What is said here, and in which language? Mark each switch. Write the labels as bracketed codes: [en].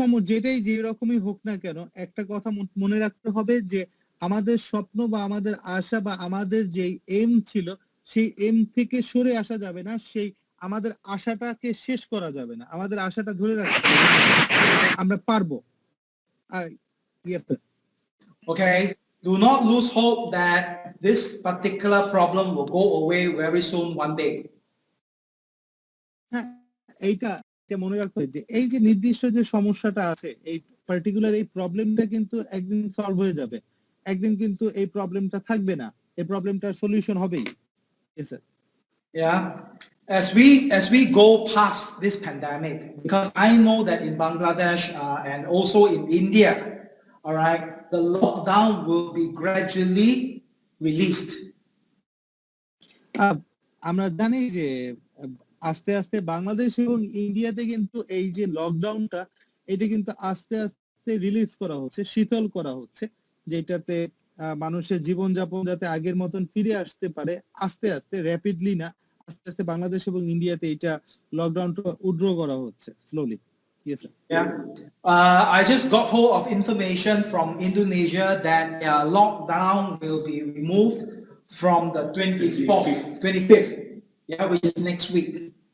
[bn] যেটাই যে রকমই হোক না কেন, একটা কথা মনে রাখতে হবে যে আমাদের স্বপ্ন বা আমাদের আশা বা আমাদের যে এম ছিল, সেই এম থেকে সরে আসা যাবে না, সেই আমাদের আশাটাকে শেষ করা যাবে না, আমাদের আশাটা ধরে রাখতে হবে, আমরা পারবো। [en] Yes, sir. Okay, do not lose hope that this particular problem will go away very soon one day. [bn] হ্যাঁ, এইটা মনে রাখতে হবে যে এই যে নির্দিষ্ট যে সমস্যাটা আছে, এই পার্টিকুলার এই প্রবলেমটা কিন্তু একদিন সলভ হয়ে যাবে, একদিন কিন্তু এই প্রবলেমটা থাকবে না, এই প্রবলেমটার সলিউশন হবেই। [en] Yes, sir. Yeah, as we go past this pandemic, because I know that in Bangladesh and also in India, all right, the lockdown will be gradually released. [bn] আমরা জানি যে আস্তে আস্তে বাংলাদেশ এবং ইন্ডিয়াতে কিন্তু এই যে লকডাউনটা, এটা কিন্তু আস্তে আস্তে রিলিজ করা হচ্ছে, শীতল করা হচ্ছে, যেটাতে মানুষের জীবনযাপন যাতে আগের মতন ফিরে আসতে পারে, আস্তে আস্তে, র্যাপিডলি না, আস্তে আস্তে বাংলাদেশ এবং ইন্ডিয়াতে এটা লকডাউনটা উইথড্র করা হচ্ছে slowly. [en] Yes, sir. Yeah, I just got hold of information from Indonesia that lockdown will be removed from the 25th, yeah, which is next week.